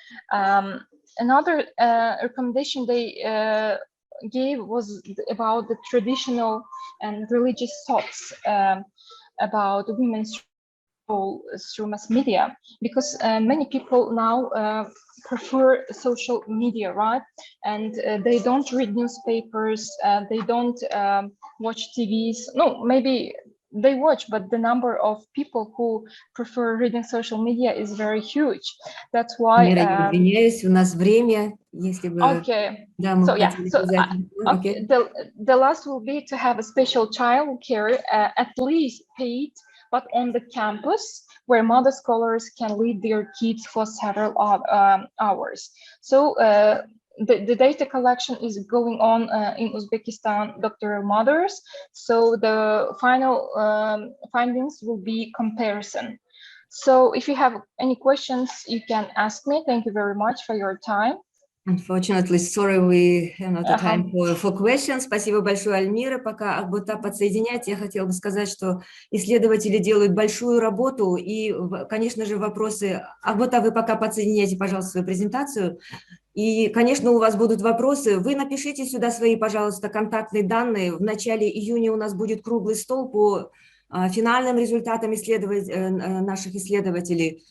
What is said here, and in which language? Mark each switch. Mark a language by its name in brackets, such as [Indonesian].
[English] Another recommendation they gave was about the traditional and religious thoughts about women's role through mass media, because many people now prefer social media, right? And they don't read newspapers, they don't watch TVs. No, maybe they watch, but the number of people who prefer reading social media is very huge. That's why. [Russian] Я извиняюсь, у нас время, если бы. [English] Okay. [Russian] Да, мы хотели [English] okay. The last will be to have a special child care, at least paid, but on the campus, where mother scholars can lead their kids for several hours. So the data collection is going on in Uzbekistan doctoral mothers. So the final findings will be comparison. So if you have any questions, you can ask me. Thank you very much for your time. Unfortunately, sorry, we have not time for questions. [Russian] Спасибо большое, Альмира. Пока Акбота подсоединяется, я хотела бы сказать, что исследователи делают большую работу, и, конечно же, вопросы... Акбота, вы пока подсоединяйте, пожалуйста, свою презентацию. И, конечно, у вас будут вопросы. Вы напишите сюда свои, пожалуйста, контактные данные. В начале июня у нас будет круглый стол по финальным результатам наших исследователей.